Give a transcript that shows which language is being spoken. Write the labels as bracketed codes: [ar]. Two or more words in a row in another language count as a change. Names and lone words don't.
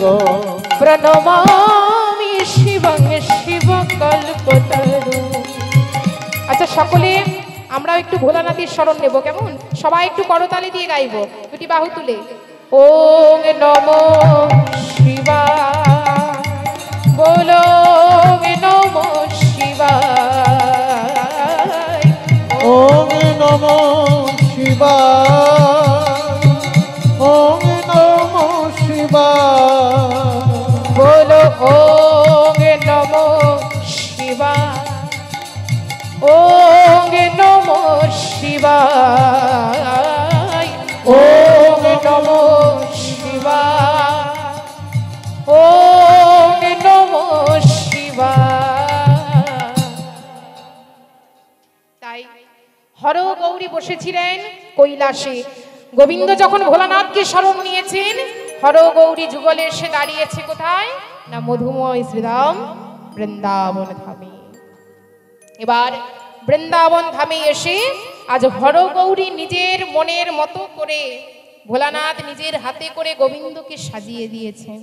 [sa] প্রণমামি শিবং শিব কল্পতরু। [bn] আচ্ছা সকলে আমরা একটু ভোলানাথের শরণ নেব, কেমন? সবাই একটু করতালি দিয়ে গাইবো, দুটি বাহু তুলে। [sa] ওম নমো শিবায় বলো নমো শিবায় ওম নমো শিবায় ওম নমো শিবায় বলো ওম নমো শিবায় ওম নমো শিবায় ওম নমো শিবায় ওম নমো শিবায়। [bn] তাই হর গৌরী বসেছিলেন কৈলাসে। গোবিন্দ যখন ভোলানাথকে স্মরণ নিয়েছেন, হর গৌরী যুগলে এসে দাঁড়িয়েছে কোথায়? না মধুময় শ্রীরাম বৃন্দাবন ধামে। এবার বৃন্দাবন ধামে এসে আজ হর গৌরী নিজের মনের মতো করে ভোলানাথ নিজের হাতে করে গোবিন্দকে সাজিয়ে দিয়েছেন।